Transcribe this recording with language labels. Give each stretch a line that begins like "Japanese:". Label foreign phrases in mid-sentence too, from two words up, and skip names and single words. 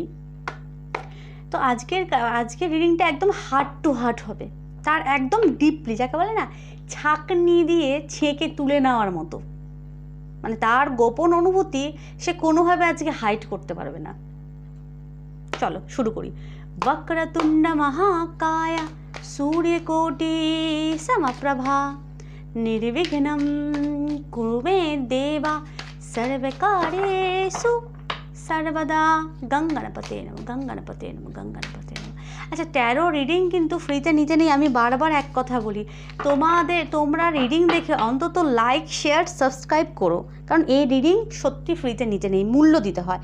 Bangla: তো আজকের রিডিংটা একদম
English: heart to heart
Bangla: হবে, তার একদম ডিপলি, যাকে বলে না ছাঁকনি দিয়ে ছেঁকে তুলে নেওয়ার মতো, মানে তার গোপন অনুভূতি সে কোনোভাবে আজকে হাইড করতে পারবে না। চলো শুরু করি।
Sanskrit: বক্রতুণ্ড মহাকায় सूर्यकोटि समप्रभा निर्विघ्नं कुरु मे देवा सर्वकार्येषु सर्वदा। গঙ্গণপতে নমঃ, গঙ্গণপতে নমঃ, গঙ্গণপতে নমঃ।
Bangla: আচ্ছা,
English: tarot reading
Bangla: কিন্তু ফ্রিতে নিতে নেই। আমি বারবার এক কথা বলি, তোমরা রিডিং দেখে অন্তত
English: like share subscribe
Bangla: করো, কারণ এই রিডিং সত্যি ফ্রিতে নিতে নেই, মূল্য দিতে হয়।